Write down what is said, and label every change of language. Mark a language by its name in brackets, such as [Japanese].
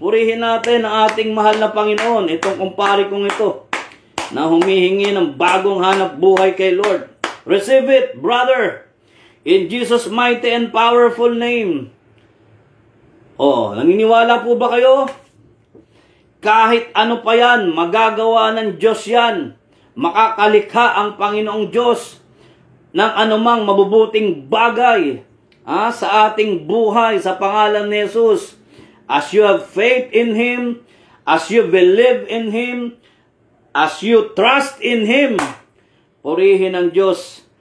[Filipino] Purihin natin ang ating mahal na Panginoon. Itong kumpare kong ito na humihingi ng bagong hanap buhay kay Lord. [English] Receive it, brother. In Jesus' mighty and powerful name. [Filipino] Oh, naniniwala po ba kayo? Kahit ano pa yan, magagawa ng Diyos yan. Makakalikha ang Panginoong Diyos ng anumang mabubuting bagay sa ating buhay sa pangalan ni Jesus. [English] As you have faith in Him, as you believe in Him, as you trust in Him, [Filipino] purihin ang Diyos.